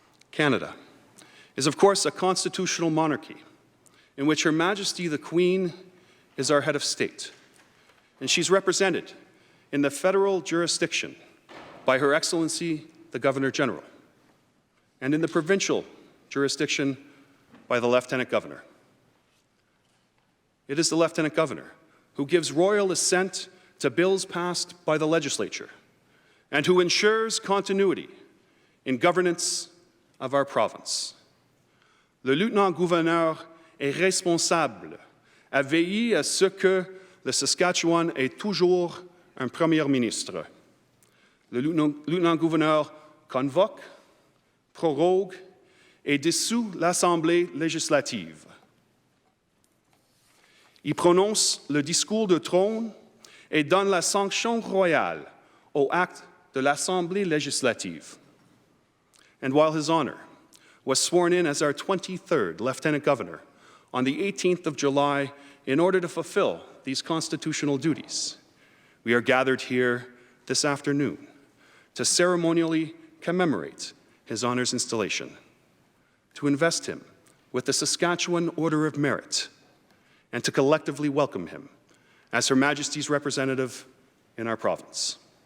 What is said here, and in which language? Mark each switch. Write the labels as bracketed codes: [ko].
[en] Canada is, of course, a constitutional monarchy in which Her Majesty the Queen is our head of state, and she's represented in the federal jurisdiction by Her Excellency the Governor-General, and in the provincial jurisdiction by the Lieutenant Governor. It is the Lieutenant Governor who gives royal assent to bills passed by the legislature and who ensures continuity in governance of our province. [fr] Le lieutenant-gouverneur est responsable à veiller à ce que le Saskatchewan ait toujours un premier ministre. Le lieutenant-gouverneur convoque, prorogue et dissout l'Assemblée législative. Il prononce le discours de trône et donne la sanction royale aux actes de l'Assemblée législative. [en] And while His Honour was sworn in as our 23rd Lieutenant Governor on the 18th of July in order to fulfill these constitutional duties, we are gathered here this afternoon to ceremonially commemorate His Honour's installation, to invest him with the Saskatchewan Order of Merit, and to collectively welcome him as Her Majesty's representative in our province.